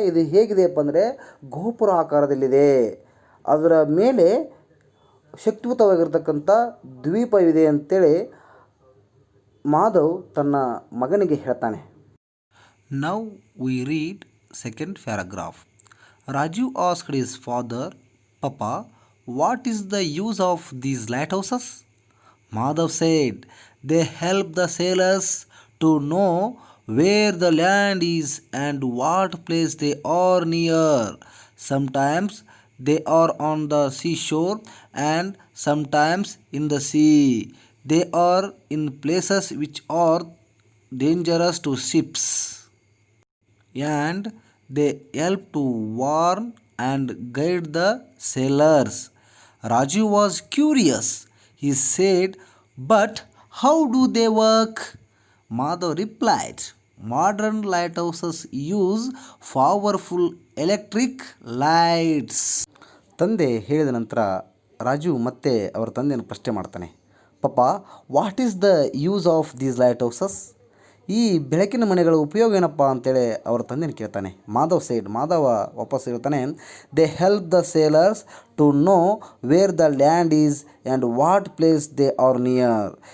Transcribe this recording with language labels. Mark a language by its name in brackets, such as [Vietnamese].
[Kannada] ಇದು ಹೇಗಿದೆಯಪ್ಪ ಅಂದರೆ ಗೋಪುರ ಆಕಾರದಲ್ಲಿದೆ. ಅದರ ಮೇಲೆ ಶಕ್ತಿಯುತವಾಗಿರ್ತಕ್ಕಂಥ ದ್ವೀಪವಿದೆ ಅಂತೇಳಿ ಮಾಧವ್ ತನ್ನ ಮಗನಿಗೆ ಹೇಳ್ತಾನೆ. [English] Now we read second paragraph. Rajiv asked his father, ಪಪ್ಪಾ, what is the use of these lighthouses? Madhav said, they help the sailors to know where the land is and what place they are near. Sometimes they are on the seashore and sometimes in the sea. They are in places which are dangerous to ships, and they help to warn and guide the sailors. Raju was curious. He said, but how do they work? Madhav replied, modern lighthouses use powerful electric lights. [Kannada] ತಂದೆ ಹೇಳಿದ ನಂತರ ರಾಜು ಮತ್ತೆ ಅವರ ತಂದೆಯನ್ನು ಪ್ರಶ್ನೆ ಮಾಡ್ತಾನೆ. ಪಪ್ಪ, [English] What is the use of these lighthouses? [Kannada] ಈ ಬೆಳಕಿನ ಮನೆಗಳ ಉಪಯೋಗ ಏನಪ್ಪ ಅಂತೇಳಿ ಅವರ ತಂದೆನ ಕೇಳ್ತಾನೆ. ಮಾಧವ ವಾಪಸ್ ಹೇಳ್ತಾನೆ, [English] They help the sailors to know where the land is and what place they are near.